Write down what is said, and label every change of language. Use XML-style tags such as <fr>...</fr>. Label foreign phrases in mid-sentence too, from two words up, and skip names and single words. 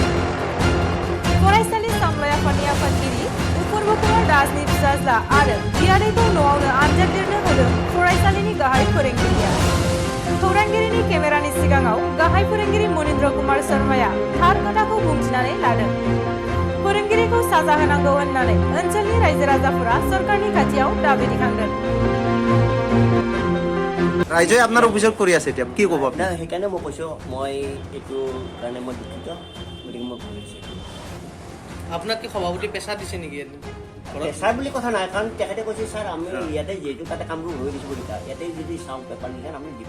<brx>फरायसालि सामलाय आफादनि आफादगिरि उफुर्ब कुमार दासनि फिसाज्ला आरो बियादैखौ न'आवनो आनजाद लिरनो होदों फरायसालिनि गाहाय फोरोंगिरिया। खौरांगिरिनि केमेरानि सिगाङाव गाहाय फोरोंगिरि मनिन्द्र कुमार शर्माया थार खोथाखौ बुंथिनानै लादों। फोरोंगिरिखौ साजा होनांगौ होननानै ओनसोलनि रायजो राजाफोरा सरकारनि खाथियाव दाबि दिखांदों।</brx> <as>ৰাইজে আপোনাৰ অভিযোগ কৰি আছে এতিয়া কি ক'ব আপুনি? সেইকাৰণে মই কৈছোঁ মই এইটো কাৰণে মই দুখিত গতিকে মই ভুগিছোঁ। আপোনাক কি সভাপতি পেচা দিছে নেকি? পেচাৰ বুলি কথা নাই কাৰণ তেখেতে কৈছে ছাৰ আমি ইয়াতে যিহেতু তাতে কামবোৰ হৈ দিছোঁ বুলি ইয়াতে যদি চাওঁ পেপাৰ লিখান আমি দিব</as>